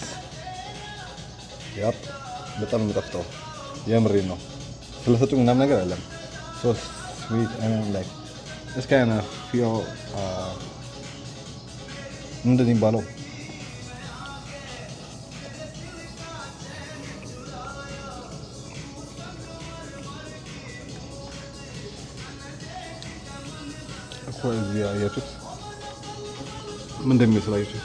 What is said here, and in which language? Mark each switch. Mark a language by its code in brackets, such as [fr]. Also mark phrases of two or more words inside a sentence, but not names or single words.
[en] Yep. [am] በጣም የሚጣፍጠው የምሬን ነው። ስለሰጡኝ ምናምን ነገር አይደለም። [en] So sweet and like this kind of feel [am] ምንድን ነው የሚባለው? እኮ እዚህ ያያችሁት ምን እንደሚመስል አያችሁት?